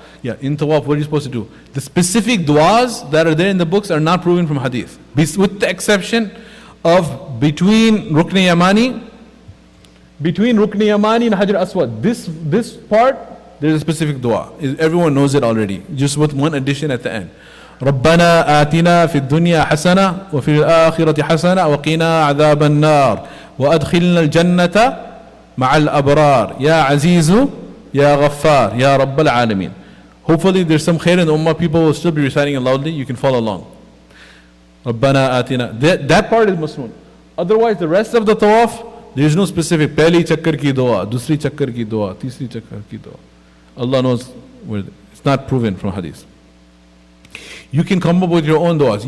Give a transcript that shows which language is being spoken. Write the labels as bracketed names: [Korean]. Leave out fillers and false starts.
[English] Yeah, in tawaf, what are you supposed to do? The specific du'as that are there in the books are not proven from hadith, with the exception of between Rukn Yamani and Hajar Aswad. This part, there's a specific dua. Everyone knows it already, just with one addition at the end. [Arabic] ربنا آتنا في الدنيا حسنة وفي الآخرة حسنة وقنا عذاب النار وأدخلنا الجنة مع الأبرار يا عزيز يا غفار يا رب العالمين. [English] Hopefully there's some khair in the ummah, people will still be reciting it loudly, you can follow along. [Arabic] ربنا آتنا. [English] That part is masnoon. Otherwise the rest of the tawaf, there is no specific [Urdu] pehli chakkar ki dua, [English] dusri chakkar ki dua, tisri chakkar ki dua. Allah knows where it's not proven from hadith. You can come up with your own du'as.